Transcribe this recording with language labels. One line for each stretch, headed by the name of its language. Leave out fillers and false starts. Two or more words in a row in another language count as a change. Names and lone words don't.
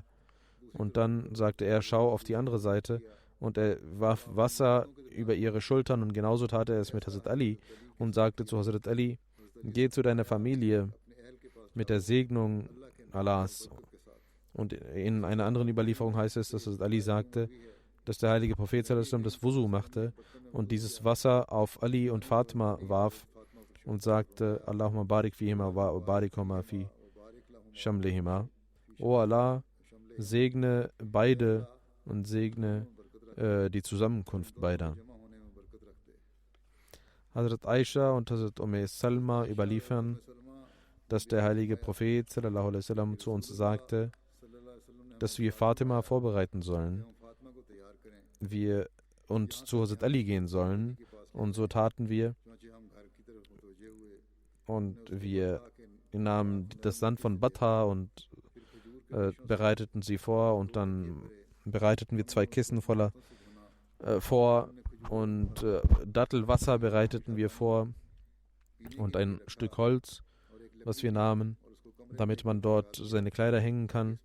German: Und dann sagte er, schau auf die andere Seite, und er warf Wasser über ihre Schultern, und genauso tat er es mit Hazrat Ali und sagte zu Hazrat Ali, geh zu deiner Familie mit der Segnung Allahs. Und in einer anderen Überlieferung heißt es, dass Hazrat Ali sagte, dass der heilige Prophet das Wusu machte und dieses Wasser auf Ali und Fatma warf und sagte,
Arabic: اللهم بارك فيهما وباركهما في شملهما.
German: O Allah, segne beide und segne die Zusammenkunft beider. Hazrat Aisha und Hazrat Salma überliefern, dass der heilige Prophet
Arabic: صلى الله عليه وسلم
German: zu uns sagte, dass wir Fatima vorbereiten sollen und zu Hazrat Ali gehen sollen. Und so taten wir. Und wir nahmen das Sand von Batha und bereiteten sie vor, und dann bereiteten wir 2 Kissen voller vor, und Dattelwasser bereiteten wir vor und ein Stück Holz, was wir nahmen, damit man dort seine Kleider hängen kann.